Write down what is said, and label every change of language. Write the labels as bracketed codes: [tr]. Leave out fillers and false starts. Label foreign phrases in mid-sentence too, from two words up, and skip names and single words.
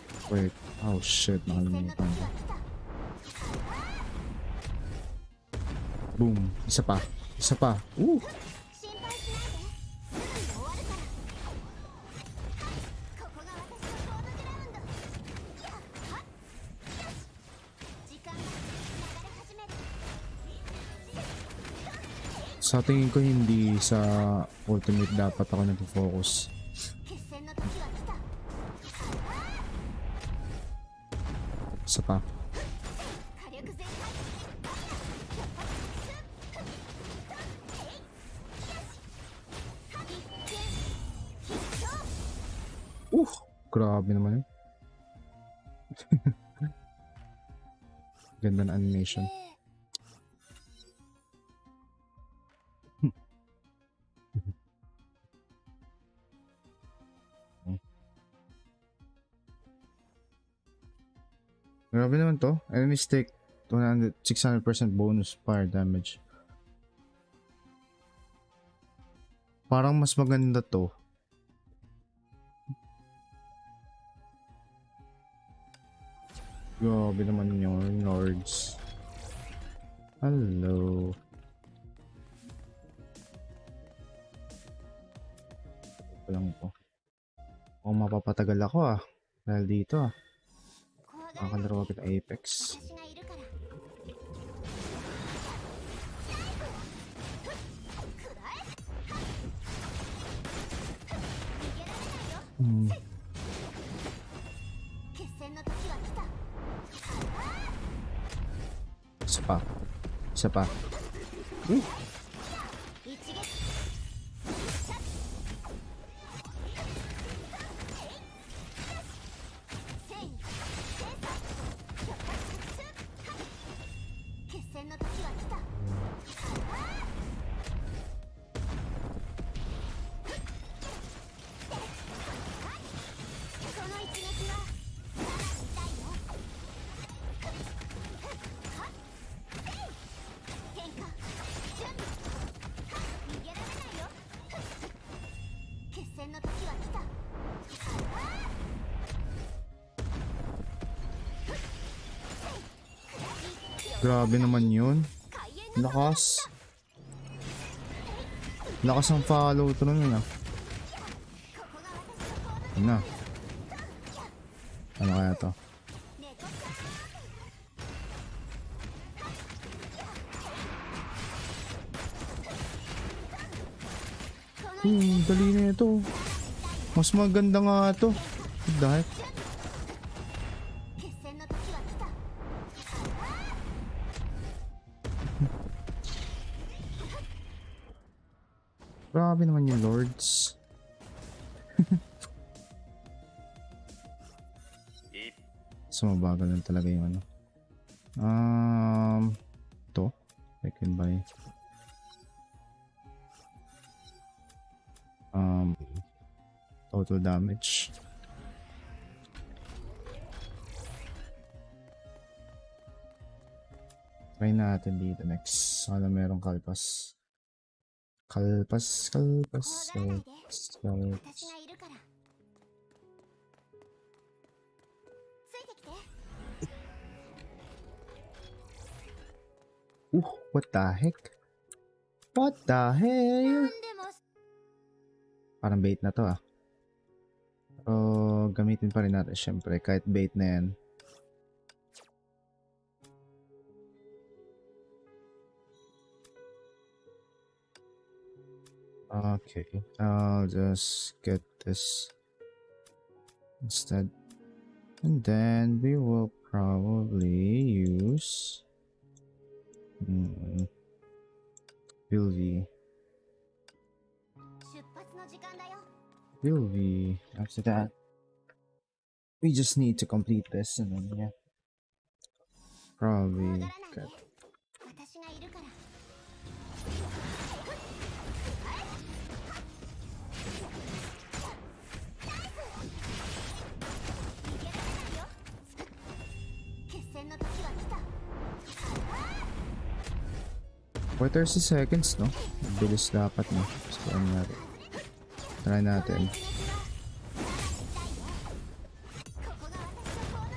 [en] Wait. Oh shit, [tl] nakalimutan ko. Boom. Isa pa. Isa pa. Ooh! [ja] 心配しないですぐに終わるからここが私のホームグラウンドやっはっよし時間が流れ始める [tl] Sa tingin ko hindi sa ultimate dapat ako nag-focus. [ja] 決戦の時は来た [tl] Isa pa. [ja] 火力全開 [tl] Grabe naman yun. Ganda na animation. Grabe naman to. [en] Enemies take 600% bonus fire damage. [tl] Parang mas maganda to. Grabe naman yung lords. Hello. Ito lang po. O mapapatagal ako dahil dito makakalaro ako ng Apex. [ja] 私がいるから 決戦の時は来た [tl] Isa pa. Isa pa. [ja] 一撃 決戦の時は来た この一撃はさらに痛いよ変化準備逃げられないよ 決戦の時は来た [tl] Grabe naman yun. Lakas. Lakas ang [en] follow through [tl] nun Ano? Ano kaya to? Dali na ito. Mas maganda nga ito. Dahil [ja] 決戦の時は来た [tl] grabe naman yung lords. So mabagal lang talaga yung ano. [en] To I can buy. Total damage. [tl] Try natin dito next. Sana merong kalpas. Kalpas. [ja] 怖がらないで私がいるからついてきて [en] What the heck? What the [ja] な [en] hell? [ja] んでも [tl] Parang bait na to Pero gamitin pa rin natin syempre kahit bait na yan. [en] Okay, I'll just get this instead. And then we will probably use FIL V. [ja] 出発の時間だよ [en] FIL V. After that, we just need to complete this and then yeah. [ja] 怖 [en] Probably [ja] がらないで [en] get [ja] 私がいるから逃げられないよ決戦の時は来た [en] 30 seconds, no? [tl] Bilis dapat, no? So, ano natin? Try [ja] この [tl] natin. [ja] 一撃はさらに痛いよここが私のホ